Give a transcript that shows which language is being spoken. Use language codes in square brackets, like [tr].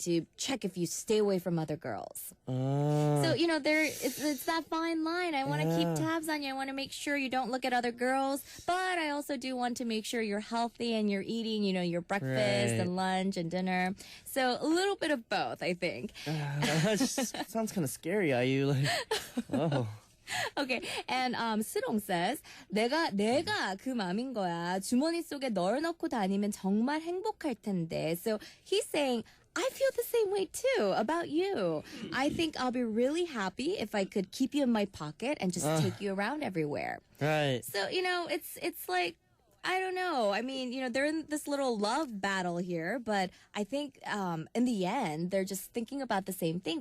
[en] to check if you stay away from other girls. So, it's that fine line. I want to keep tabs on you. I want to make sure you don't look at other girls, but I also do want to make sure you're healthy and you're eating, your breakfast and lunch and dinner. So a little bit of both, I think. That just sounds kind of scary. Are you like, oh. Okay, and 스롱 says, [ko] 내가 그 맘인 거야. 주머니 속에 널어놓고 다니면 정말 행복할 텐데. [en] So he's saying, I feel the same way too about you. I think I'll be really happy if I could keep you in my pocket and just take you around everywhere. Right. So, it's like, I don't know. I mean, they're in this little love battle here, but I think in the end, they're just thinking about the same thing.